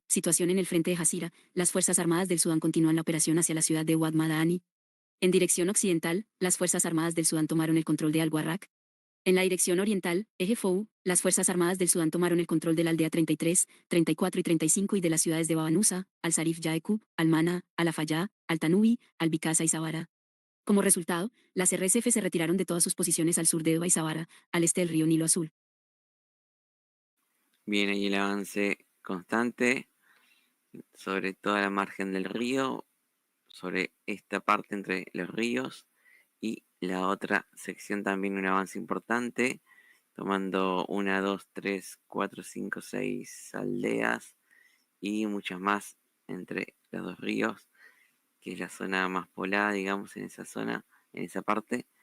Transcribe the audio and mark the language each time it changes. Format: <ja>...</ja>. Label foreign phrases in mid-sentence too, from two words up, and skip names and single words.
<es>Situación en el frente de Jasira. Las Fuerzas Armadas del Sudán continúan la operación hacia la ciudad de Wad Madani. En dirección occidental, las Fuerzas Armadas del Sudán tomaron el control de Al-Warraq. En la dirección oriental, eje FOU, las Fuerzas Armadas del Sudán tomaron el control de la aldea 33, 34 y 35 y de las ciudades de Babanusa, Al-Sarif Yaeku, Al-Mana, Al-Afayá, Al-Tanubi, Al-Bikasa y Sabara. Como resultado, las RSF se retiraron de todas sus posiciones al sur de Eba y Sabara, al este del río Nilo Azul. Viene ahí el avance constante sobre toda la margen del río, sobre esta parte entre los ríos y la otra sección también un avance importante, tomando 1, 2, 3, 4, 5, 6 aldeas y muchas más entre los dos ríos, que es la zona más poblada, digamos, en esa zona, en esa parte.</es>